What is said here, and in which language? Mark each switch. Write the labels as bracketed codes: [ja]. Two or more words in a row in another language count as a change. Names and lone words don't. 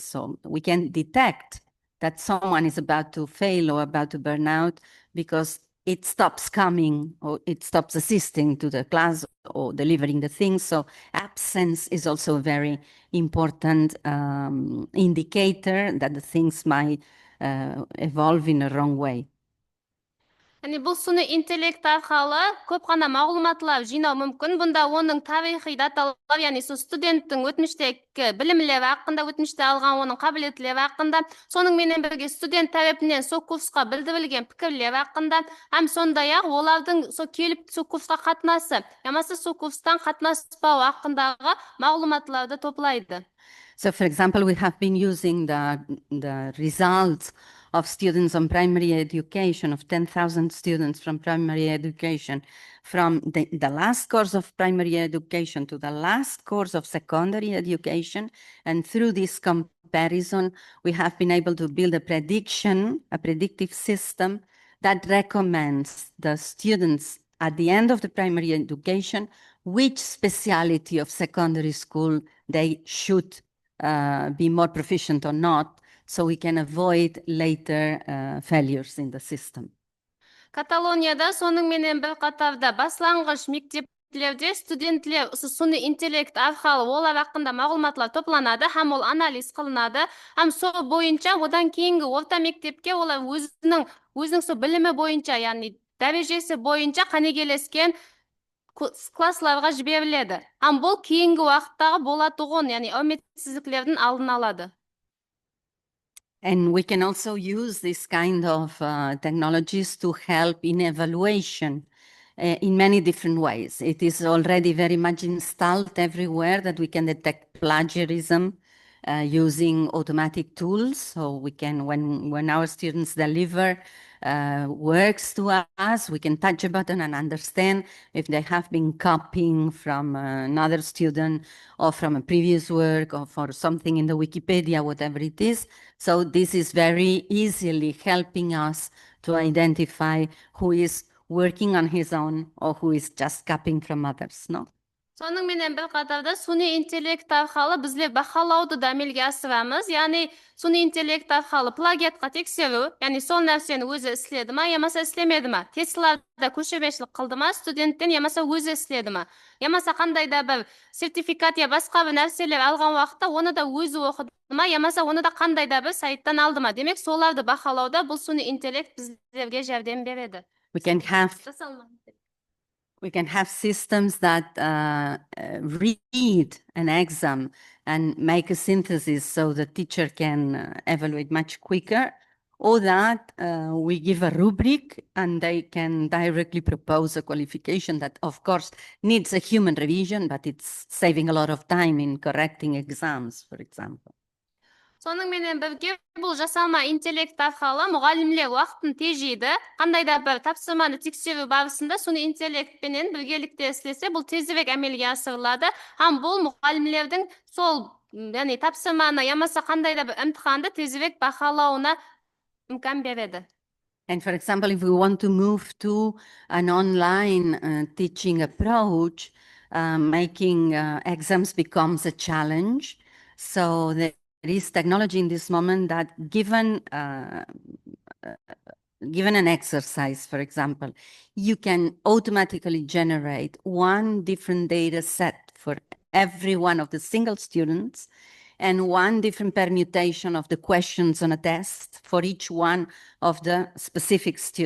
[en] So we can detect that someone is about to fail or about to burn out because it stops coming or it stops assisting to the class or delivering the things. So absence is also a very important indicator that the things might evolve in a wrong way. [kaa] Яғни бұл суни интеллект арқалы көп қана мағлұматлар жинау мүмкін. Бұнда оның тарихи даталар, яғни сол студенттің өтміштегі білімлері хақында, өтміште алған оның қабілетлері хақында, соның менен бірге студент тарапынан сол курсқа білдірілген пікірлер хақында, һәм сондай-ақ олардың сол келіп сол курсқа қатынасы, ямасы сол курстан қатынаспау хақындағы мағлұматларды топлайды. [en] So, for example, we have been using the results of students on primary education, of 10,000 students from primary education, from the last course of primary education to the last course of secondary education. And through this comparison, we have been able to build a predictive system that recommends the students at the end of the primary education which specialty of secondary school they should be more proficient or not, so we can avoid later failures in the system. [kaa] Каталонияда соның менен бір қатарда басланғыш мектептерде студенттер суни интеллект арқылы олар хақында мағлұматлар топланады, һәм ол анализ қылынады, һәм сол бойынша одан кейінгі орта мектепке олар өзінің сол білімі бойынша, яғни дәрежесі бойынша қанегелескен классларға жіберіледі. Һәм бұл кейінгі уақыттағы болатұғын, яғни үмітсіздіктердің алдын алады. [en] And we can also use this kind of technologies to help in evaluation in many different ways. It is already very much installed everywhere that we can detect plagiarism using automatic tools. So we can, when our students deliver works to us, we can touch a button and understand if they have been copying from another student or from a previous work or for something in the Wikipedia, whatever it is. So this is very easily helping us to identify who is working on his own or who is just copying from others, no? [kaa] Соның менен bir қатарда суни интеллект арқалы bizler бақалауды да әмелге асырамыз. Яғни суни интеллект арқалы плагиатқа тексеру, яғни сол нәрсені өзі істеді ма, ямаса істемеді ма? Тестілерде көшебешілік қылды ма, студенттен ямаса өзі істеді ма? Ямаса қандай да бір сертификат я басқа бір нәрселер алған уақытта оны да өзі оқыды ма, ямаса оны да қандай да бір сайттан алды ма? Демек, соларды бақалауда бұл суни интеллект біздерге жәрдем береді. [en] We can have systems that read an exam and make a synthesis so the teacher can evaluate much quicker, or that we give a rubric and they can directly propose a qualification that, of course, needs a human revision, but it's saving a lot of time in correcting exams, for example. [kaa] Соның менен бірге бұл жасалма интеллект арқылы мұғалімлер уақытын тежейді. Қандай да бір тапсырманы тексеру барысында суни интеллектпенен біргелікте істесе, бұл тезірек әмелге асырылады. Һәм бұл мұғалімлердің сол, яғни тапсырманы ямаса қандай да бір имтиханды тезірек бақылауына имкан береді. [en] And for example, if we want to move to an online teaching approach, making exams becomes a challenge. So there is technology in this moment that given an exercise, for example, you can automatically generate one different data set for every one of the single students and one different permutation of the questions on a test for each one of the specific students.